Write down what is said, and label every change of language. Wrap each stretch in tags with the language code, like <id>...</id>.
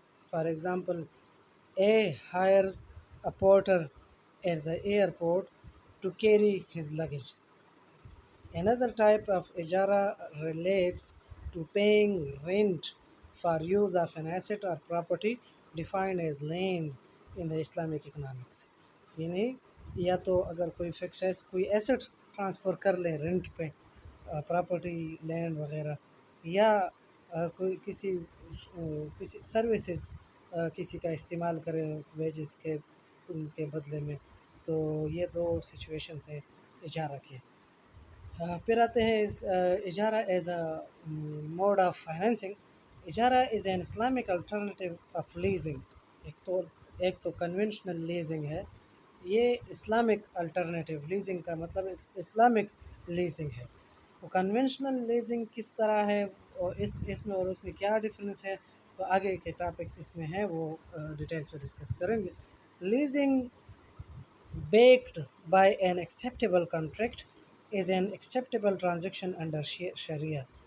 <en>For example, A hires a porter at the airport to carry his luggage. Another type of ijara relates to paying rent for use of an asset or property defined as land in the Islamic economics.</en> <hi>यानी या तो अगर कोई fix कोई asset transfer कर लें rent पे, property, land वगैरह, या कोई किसी सर्विसेज किसी का इस्तेमाल करें वेजेस के बदले में, तो ये दो सिचुएशंस हैं इजारा के. फिर आते हैं</hi> <en>इजारा as a mode of financing. इजारा is an Islamic alternative of leasing.</en> <hi>एक तो कन्वेंशनल लीजिंग है. ये इस्लामिक अल्टरनेटिव लीजिंग का मतलब इस्लामिक लीजिंग है. वो कन्वेंशनल लीजिंग किस तरह है और इसमें और उसमें क्या डिफरेंस है, तो आगे के टॉपिक्स इसमें हैं, वो डिटेल से डिस्कस करेंगे.</hi> <en>Leasing backed by an acceptable contract is an acceptable transaction under Sharia.</en>